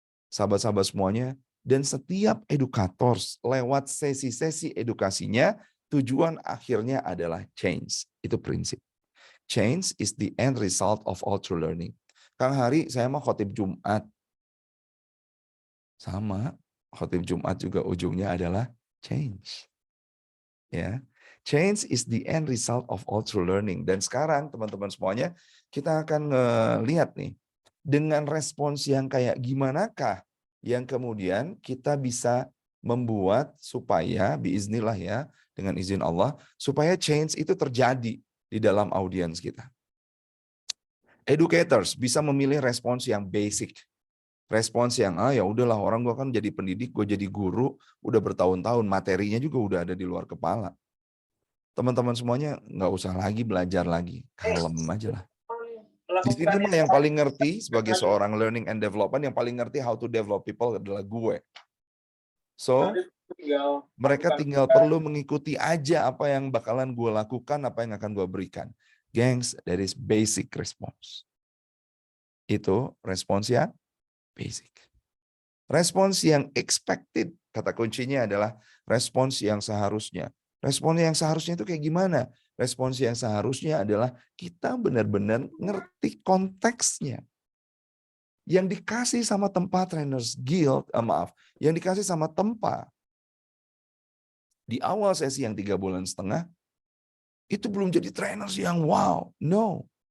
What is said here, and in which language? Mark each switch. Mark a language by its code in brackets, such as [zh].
[id] Sahabat-sahabat semuanya, dan setiap educators lewat sesi-sesi edukasinya, tujuan akhirnya adalah change. Itu prinsip. [en] Change is the end result of all true learning. [id] Kang Hari, saya mah khotib Jumat. Sama, khotib Jumat juga ujungnya adalah change. [en] Ya, change is the end result of all true learning. [id] Dan sekarang teman-teman semuanya, kita akan lihat nih, dengan respons yang kayak gimanakah yang kemudian kita bisa membuat supaya, biiznillah ya, dengan izin Allah, supaya change itu terjadi di dalam audiens kita. Educators bisa memilih respons yang basic. Respons yang, ya udahlah, orang gue kan jadi pendidik, gue jadi guru, udah bertahun-tahun, materinya juga udah ada di luar kepala. Teman-teman semuanya nggak usah lagi belajar lagi, kalem aja lah. Di sini mah yang paling ngerti sebagai seorang learning and development, yang paling ngerti [en] how to develop people [id] adalah gue. So, mereka tinggal perlu mengikuti aja apa yang bakalan gue lakukan, apa yang akan gue berikan. [en] Gengs, that is basic response. [id] Itu respons yang basic. Respons yang expected, kata kuncinya adalah respons yang seharusnya. Respons yang seharusnya itu kayak gimana? Respons yang seharusnya adalah kita benar-benar ngerti konteksnya. Yang dikasih sama tempat Trainers Guild, yang dikasih sama tempat di awal sesi yang 3,5 bulan, itu belum jadi trainers yang wow. No.